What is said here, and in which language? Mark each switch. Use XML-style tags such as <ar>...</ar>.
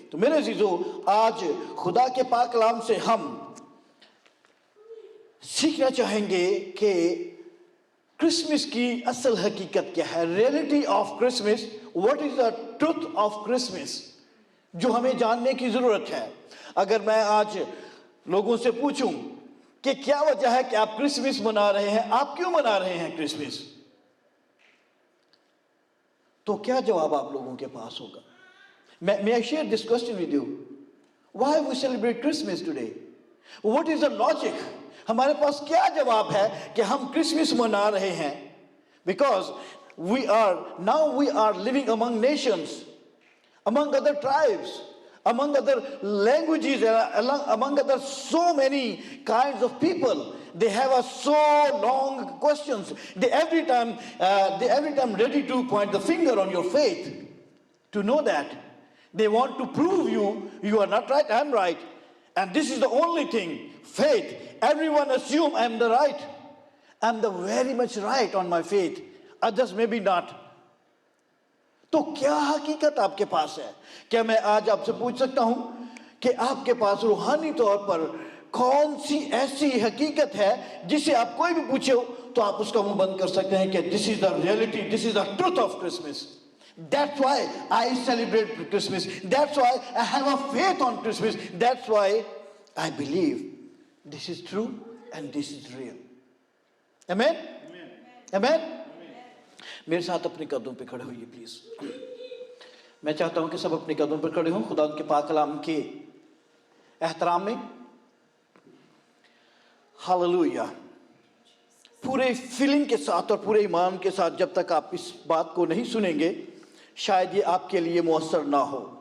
<hi>तो मेरे अज़ीज़ों, आज खुदा के पाक कलाम से हम सीखना चाहेंगे कि क्रिसमस की असल हकीकत क्या है,</hi> <en>reality of Christmas, what is the truth of Christmas,</en> <hi>जो हमें जानने की ज़रूरत है। अगर मैं आज लोगों से पूछूं कि क्या वजह है कि आप क्रिसमस मना रहे हैं, आप क्यों मना रहे हैं क्रिसमस, तो क्या जवाब आप लोगों के पास होगा?</hi> <en>May I share this question with you? Why we celebrate Christmas today? What is the logic?</en> <hi>हमारे पास क्या जवाब है कि हम क्रिसमस मना रहे हैं?</hi> <en>Because we are living among nations, among other tribes, among other languages, among other so many kinds of people. They have a so long questions. They every time ready to point the finger on your faith. To know that they want to prove you are not right, I'm right, and this is the only thing. Faith. Everyone assume I'm the right. I'm the very much right on my faith. Others maybe not.</en> <hi>तो क्या हकीकत आपके पास है? क्या मैं आज आपसे पूछ सकता हूं कि आपके पास रूहानी तौर पर कौन सी ऐसी हकीकत है जिसे आप कोई भी पूछे हो तो आप उसका मुंह बंद कर सकते हैं कि</hi> <en>This is the reality, this is the truth of Christmas. That's why I celebrate Christmas. That's why I have a faith on Christmas. That's why I believe this is true and this is real. Amen? Amen?</en> <hi>मेरे साथ अपने कदमों पे खड़े होइए please. मैं चाहता हूं कि सब अपने कदमों पर खड़े हों खुदा के पाक कलाम के एहतराम में. हालेलुया. पूरे फीलिंग के साथ और पूरे ईमान के साथ जब तक आप इस बात को नहीं सुनेंगे, शायद ये आपके लिए मुअस्सर ना हो.</hi>